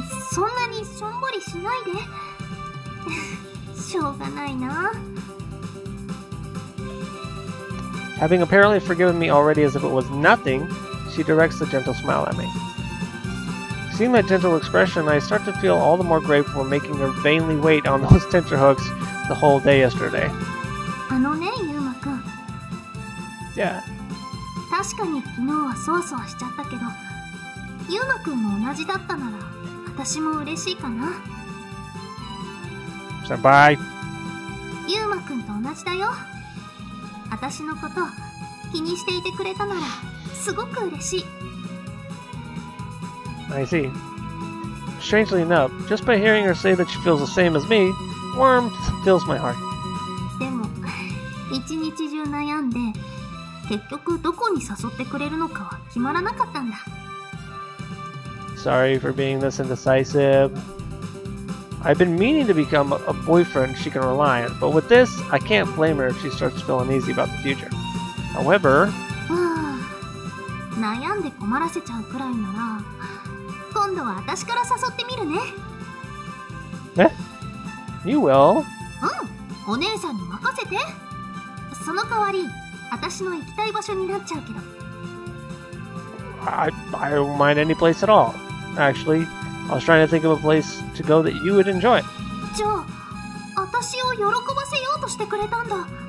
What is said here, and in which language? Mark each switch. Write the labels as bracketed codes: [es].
[ja] そんなにしょんぼりしないで。しょうがないな。 [en] Having apparently forgiven me already as if it was nothing, she directs a gentle smile at me. Seeing that gentle expression, I start to feel all the more grateful for making her vainly wait on those tenterhooks the whole day yesterday. [ja] あのね、ゆうまくん。 [en] Yeah. [ja] 確かに昨日はそわそわしちゃったけど、ゆうまくんも同じだったなら、私も嬉しいかな。 [en] Senpai. [ja] ゆうまくんと同じだよ。私のこと気にしていてくれたなら、すごく嬉しい。 [en] I see. Strangely enough, just by hearing her say that she feels the same as me, warmth fills my heart. [ja] でも、一日中悩んで、結局どこに誘ってくれるのかは決まらなかったんだ。 [en] Sorry for being this indecisive. I've been meaning to become a boyfriend she can rely on, but with this, I can't blame her if she starts feeling uneasy about the future. However... [ja] 悩んで困らせちゃうくらいなら、今度は私から誘ってみるね。 [en] Eh? You will? [ja] お姉さんに任せて。その代わり、私の行きたい場所になっちゃうけど。 [en] I don't mind any place at all. Actually, I was trying to think of a place to go that you would enjoy. [ja] じゃあ、私を喜ばせようとしてくれたんだ。